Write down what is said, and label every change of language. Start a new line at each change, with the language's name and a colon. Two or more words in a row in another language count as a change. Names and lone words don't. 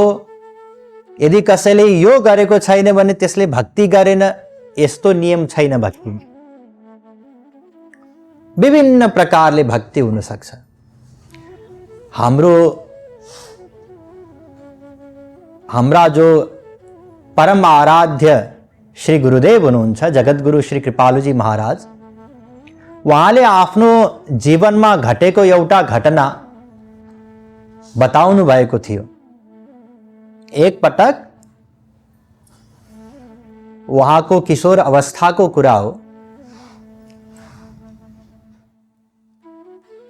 Nepali: यदि कसैले यो गरेको छैन भने त्यसले भक्ति गरेन, यस्तो नियम छैन। भक्ति विभिन्न प्रकारले भक्ति हुन सक्छ। हाम्रा जो परम आराध्य श्री गुरुदेव हुनुहुन्छ, जगतगुरु श्री कृपालुजी महाराज, उहाँले आफ्नो जीवनमा घटेको एउटा घटना बताउनु भएको थियो। एक पटक उहाँको किशोर अवस्थाको कुरा हो।